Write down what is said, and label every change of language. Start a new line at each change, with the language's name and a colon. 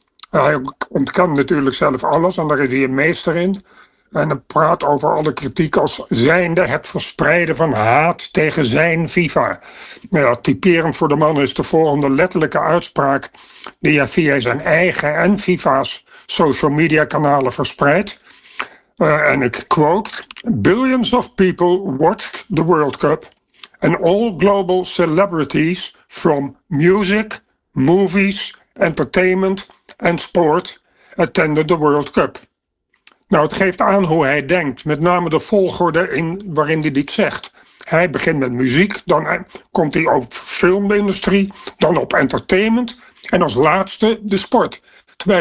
Dutch: Hij ontkent natuurlijk zelf alles en daar is hij een meester in. En hij praat over alle kritiek als zijnde het verspreiden van haat tegen zijn FIFA. Ja, typerend voor de man is de volgende letterlijke uitspraak die hij via zijn eigen en FIFA's social media kanalen verspreidt. En ik quote,
English: billions of people watched the World Cup. And all global celebrities from music, movies, entertainment and sport attended the World Cup.
Dutch: Nou, het geeft aan hoe hij denkt, met name de volgorde in waarin hij dit zegt. Hij begint met muziek, dan komt hij op filmindustrie, dan op entertainment en als laatste de sport. Terwijl